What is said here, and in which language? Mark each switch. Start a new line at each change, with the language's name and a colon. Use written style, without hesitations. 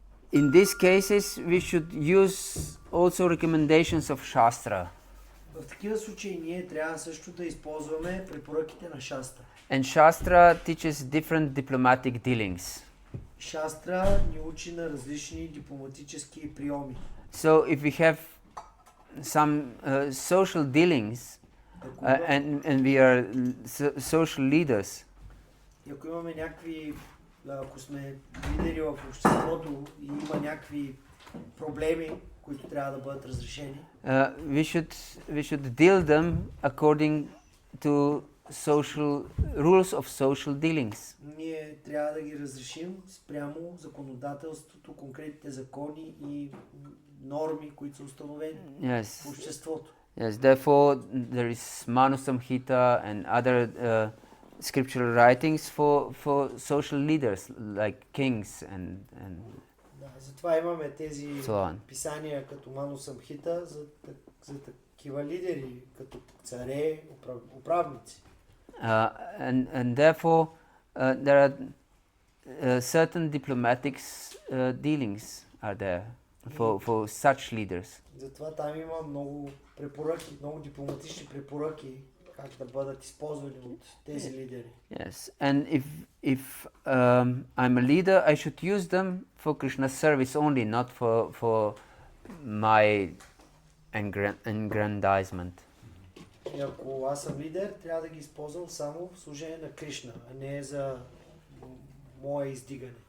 English: In these cases, we should use also recommendations of Shastra.
Bulgarian: В такива случаи ние трябва също да използваме препоръките на Шастра.
English: And Shastra teaches different diplomatic dealings.
Bulgarian: Шастра ни учи на различни дипломатически приеми.
English: So if we have some social dealings and we are social leaders,
Bulgarian: ако имаме някакви, ако сме лидери в обществото и има някакви проблеми, които трябва да бъдат разрешени,
English: we should deal them according to social rules of social dealings.
Bulgarian: Ние трябва да ги разрешим спрямо законодателството, конкретните закони и норми, които са установени в обществото.
English: Yes, therefore there is Manu Samhita and other scriptural writings for social leaders like kings and
Bulgarian: затова имаме тези
English: so
Bulgarian: писания като Ману Самхита за такива лидери, като царе, управници.
English: And therefore there are certain diplomatic dealings are there for such leaders.
Bulgarian: Затова там има много препоръки, много дипломатични препоръки как да бъдат използвани от тези лидери.
English: Yes, and if I'm a leader, I should use them for Krishna's service only, not for my aggrandizement.
Bulgarian: И ако аз съм лидер, трябва да ги използвам само в служение на Кришна, а не за мое издигане.